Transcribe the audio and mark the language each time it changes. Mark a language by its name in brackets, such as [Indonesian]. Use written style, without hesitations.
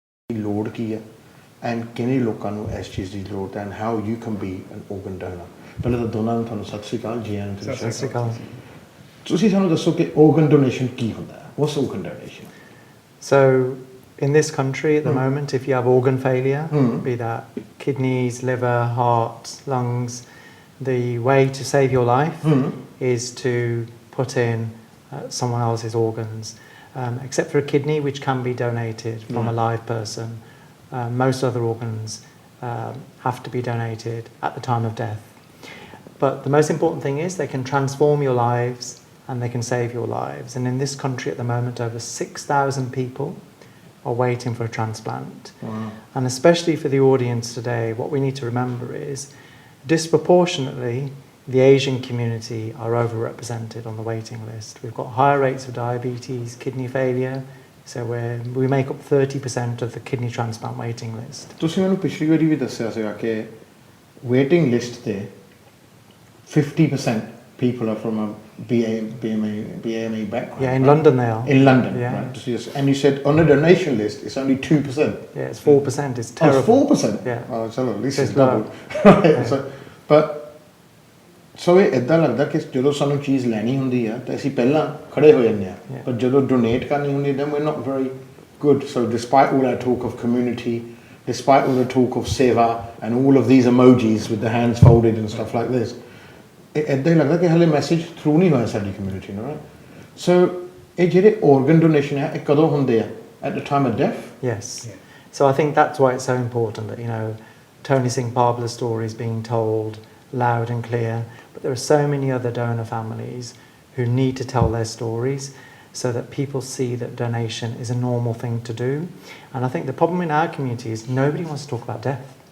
[Punjabi] ਲੋੜ ਕੀ ਹੈ and ਕਿੰਨੇ ਲੋਕਾਂ ਨੂੰ ਇਸ ਚੀਜ਼ ਦੀ ਲੋੜ ਹੈ [English] and how you can be an organ donor [Punjabi] ਪਹਿਲਾਂ ਤਾਂ ਦੋਨਾਂ ਨੂੰ ਤੁਹਾਨੂੰ ਸਤਿ ਸ਼੍ਰੀ ਅਕਾਲ ਜੀ ਆਇਆਂ ਨੂੰ ਸਤਿ ਸ਼੍ਰੀ ਅਕਾਲ ਤੁਸੀਂ ਸਾਨੂੰ ਦੱਸੋ ਕਿ organ donation ਕੀ ਹੁੰਦਾ ਹੈ [English] what's organ donation so in this country at the moment if you have organ failure be that kidneys liver heart lungs the way to save your life is to put in someone else's organs except for a kidney which can be donated from a live person most other organs have to be donated at the time of death but the most important thing is they can transform your lives and they can save your lives and in this country at the moment over 6,000 people are waiting for a transplant and especially for the audience today what we need to remember is disproportionately the Asian community are overrepresented on the waiting list we've got higher rates of diabetes kidney failure so we make up 30% of the kidney transplant waiting list [Punjabi] ਤੁਸੀਂ ਮੈਨੂੰ ਪਿਛਲੀ ਵਾਰੀ ਵੀ ਦੱਸਿਆ ਸੀਗਾ ਕਿ waiting list ਤੇ 50% [English] people are from a BMA background. Yeah, in London they are. In London, yeah. right. And you said on the donation list it's only 2%. Yeah, it's 4%. It's terrible. Oh, it's 4%? Yeah. Oh, so at least it's double. Right. Yeah. [Punjabi] So ਇਹ ਇੱਦਾਂ ਲੱਗਦਾ ਕਿ ਜਦੋਂ ਸਾਨੂੰ ਚੀਜ਼ ਲੈਣੀ ਹੁੰਦੀ ਆ ਤਾਂ ਅਸੀਂ ਪਹਿਲਾਂ ਖੜੇ ਹੋ ਜਾਂਦੇ ਆ ਪਰ ਜਦੋਂ ਡੋਨੇਟ ਕਰਨੀ ਹੁੰਦੀ [English] then we're not very good so despite all our talk of community despite all the talk of seva and all of these emojis with the hands folded and stuff like this [Punjabi] ਇੱਦਾਂ ਹੀ ਲੱਗਦਾ ਕਿ ਹਲੇ message through ਨਹੀਂ ਹੋਇਆ ਸਾਡੀ community ਨੂੰ right so ਇਹ ਜਿਹੜੇ organ donation ਹੈ ਇਹ ਕਦੋਂ ਹੁੰਦੇ ਆ [English] at the time of death yes so I think that's why it's so important that you know Tony Singh Babla's story is being told loud and clear but there are so many other donor families who need to tell their stories so that people see that donation is a normal thing to do and I think the problem in our community is nobody wants to talk about death